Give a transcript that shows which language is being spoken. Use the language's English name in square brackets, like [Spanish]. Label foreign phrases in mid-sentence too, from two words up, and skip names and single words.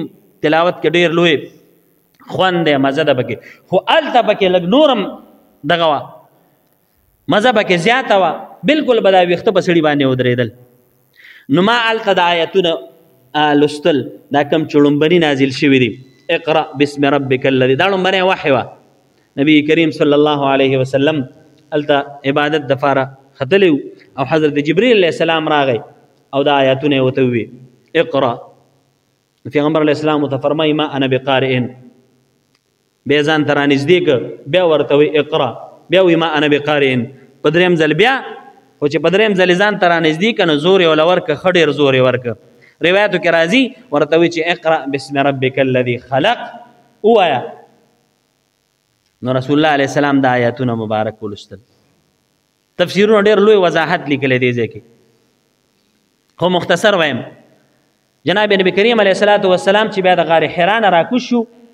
[Pashto] تلاوت کې ډېر لوی خوند دی مزه ده پکې خو هلته پکې لږ نور هم دغه وه مزه پکې زیاته وه بلکل به دا ویښته په سړي باندې ودرېدل نو ما هلته د آیتونه لوستل دا کوم چې لومبني نازل شوي دي [Arabic] اقرأ باسم ربک الذي [Pashto] دا لومبنی وحی وه نبی کریم [Arabic] صلی الله علیه وسلم [Pashto] هلته عبادت دپاره ختلی او حضرت جبریل [Arabic] علیه السلام [Pashto] راغی او دا آیاتونه یې ورته ووې اقرأ پیغمبر [Arabic] علیه السلام [Pashto] ورته فرمایي [Arabic] ما انا بقارئ [Pashto] بیا ځان ته رانږدې که بیا ورته وایي اقرأ بیا وایي [Arabic] ما انا بقارئ [Pashto] په درېیم ځل بیا خو چې په درېیم ځل ځان ته رانږدې که نو زور یې وله ورکړه ښه ډېر زور یې ورکړه روایتو کې راځي ورته وایي چې [Arabic] اقرأ باسم ربک الذي خلق [Pashto] ووایه نو رسول الله [Arabic] علیه السلام [Pashto] دا آیاتونه مبارک ولوستل تفسیرونه ډېر لوی وضاحت لیکلی دی ځای کې خو مختصر وایم جناب نبی کریم [Arabic] علیه الصلاة والسلام [Pashto] چې بیا د غار حرا نه راکوز شو